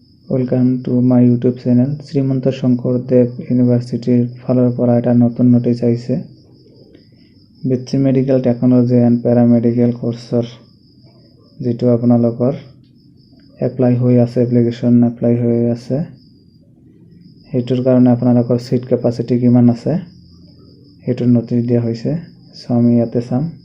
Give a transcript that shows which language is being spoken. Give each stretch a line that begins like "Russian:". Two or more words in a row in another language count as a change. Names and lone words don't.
English: Welcome to my YouTube channel.
Assamese: Srimanta Shankardev University ফালৰ পৰা এটা নতুন নোটিছ আহিছে BSc Medical Technology and Paramedical কোৰ্সৰ যেটো আপোনালোকৰ এপ্লাই হৈ আছে
English: application apply
Assamese: হৈ আছে হেতুৰ কাৰণে আপোনালোকৰ
English: seat capacity
Assamese: কিমান আছে হেতুৰ নোটিছ দিয়া হৈছে সো আমি ইয়াতে চাম